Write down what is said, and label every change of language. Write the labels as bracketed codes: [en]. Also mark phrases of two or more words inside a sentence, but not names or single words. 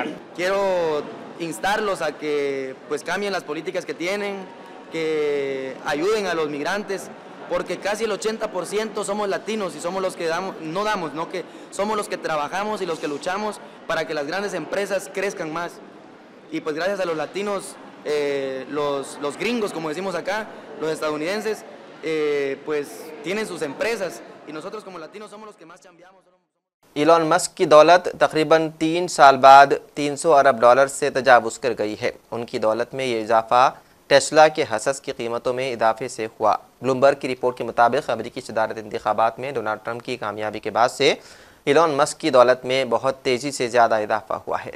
[es] Quiero instarlos a que pues cambien las políticas que tienen, que ayuden a los migrantes, porque casi el 80% somos latinos y somos los que que somos los que trabajamos y los que luchamos para que las grandes empresas crezcan más. Y pues gracias a los latinos, los gringos, como decimos acá, los estadounidenses, pues tienen sus empresas y nosotros como latinos somos los que más chambeamos. [hi] इलॉन मस्क की दौलत तकरीबन 3 साल बाद $300 अरब से तजावुज़ कर गई है। उनकी दौलत में ये इजाफा टेस्ला के हसस की कीमतों में इजाफे से हुआ। ब्लूमबर्ग की रिपोर्ट के मुताबिक अमेरिकी सदारती इंतखाबात में डोनाल्ड ट्रंप की कामयाबी के बाद से इलॉन मस्क की दौलत में बहुत तेज़ी से ज़्यादा इजाफा हुआ है।